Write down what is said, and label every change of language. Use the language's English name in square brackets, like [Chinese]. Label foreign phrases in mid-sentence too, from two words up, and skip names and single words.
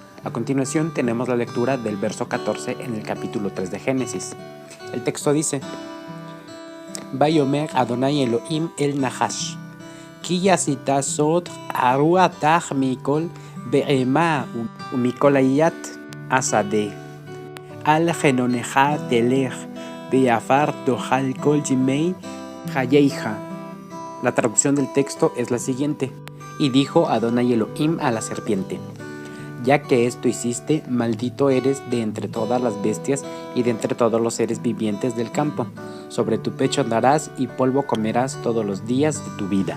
[Spanish] A continuación tenemos la lectura del verso 14 en el capítulo 3 de Génesis. El texto dice: [Hebrew] ויאמר אדני אלהים אל הנחש כי עשית זאת ארור אתה מכל הבהמה ומכל חית השדה על גחנך תלך ועפר תאכל כל ימי חייך. [Spanish] La traducción del texto es la siguiente: Y dijo Adonai Elohim a la serpiente: Ya que esto hiciste, maldito eres de entre todas las bestias y de entre todos los seres vivientes del campo. Sobre tu pecho andarás y polvo comerás todos los días de tu vida.